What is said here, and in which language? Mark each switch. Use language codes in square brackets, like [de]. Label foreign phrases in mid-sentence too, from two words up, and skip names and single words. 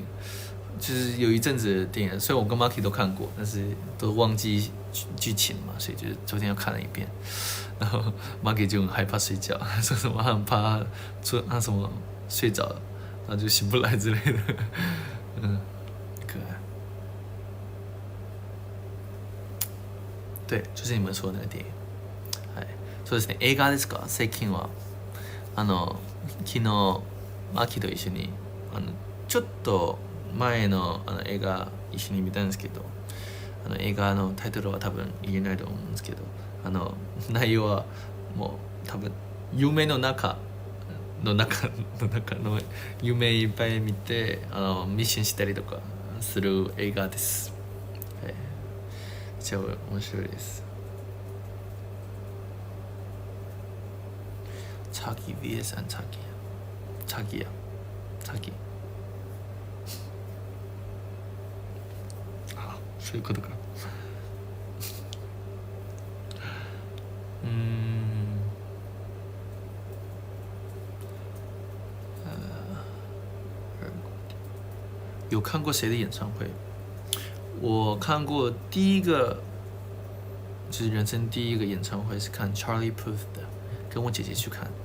[zh] 就是有一阵子的电影，虽然我跟 Marky 都看过，但是都忘记剧情嘛，所以就是昨天又看了一遍。然后 Marky 就很害怕睡觉，说什么他很怕他什么睡着了，然后就醒不来之类的。可爱。对，就是你们说的那个電影。 [ja] はい。そうですね。映画ですか？最近は昨日マキと一緒にちょっと前の映画一緒に見たんですけど、映画のタイトルは多分言えないと思うんですけど、内容はもう多分夢の中の夢いっぱい見てミッションしたりとかする映画です。めっちゃ面白いです。 [ko] 자기 위해선 자기야. 아, [ja] そういうことか。 [zh] 有看过谁的演唱会？我看过第一个，就是人生第一个演唱会是看 Charlie Puth 的，跟我姐姐去看。